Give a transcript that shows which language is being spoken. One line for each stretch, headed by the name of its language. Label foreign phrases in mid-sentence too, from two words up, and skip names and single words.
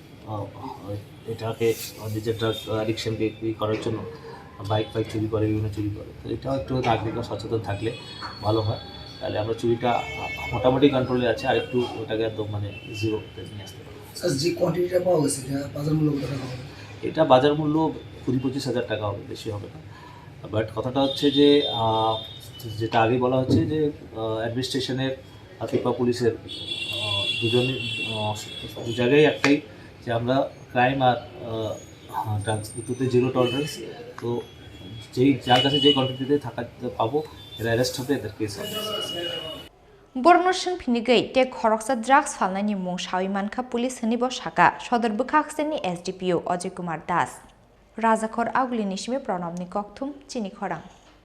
Bangla: এটাকে নিজের
English: drug addiction
Bangla: করার জন্য বাইক চুরি করে বিভিন্ন চুরি করে তো এটাও একটু নাগরিকরা সচেতন থাকলে ভালো হয় তাহলে আমরা চুরিটা মোটামুটি কন্ট্রোলে আছে আর একটু ওটাকে একদম মানে জিরোতে নিয়ে আসতে পারবো যে কোয়ান্টিটিটা পাওয়া গেছে বাজার মূল্য এটা বাজার মূল্য 20-25 হাজার টাকা হবে বেশি হবে না বাট কথাটা হচ্ছে যে যেটা আগে বলা হচ্ছে যে অ্যাডমিনিস্ট্রেশনের আর ত্রিপুরা পুলিশের দু জায়গায় একটাই যে আমরা ক্রাইম আর ড্রাগস দুটোতে
English: zero tolerance
Bangla: তো যার কাছে যে কোয়ান্টিটিতে পাবো এরা অ্যারেস্ট হবে এদের কেস হবে
Kok Borok: Bornoshon Pinigay te Khoroksa drugs Phalnairokno mung shawi manka police hanibo Saka Sodor Bukhaksini SDPO Ajay Kumar Das Rajakhor Aguli Nishime Pranamni Kokthum Chini Khorang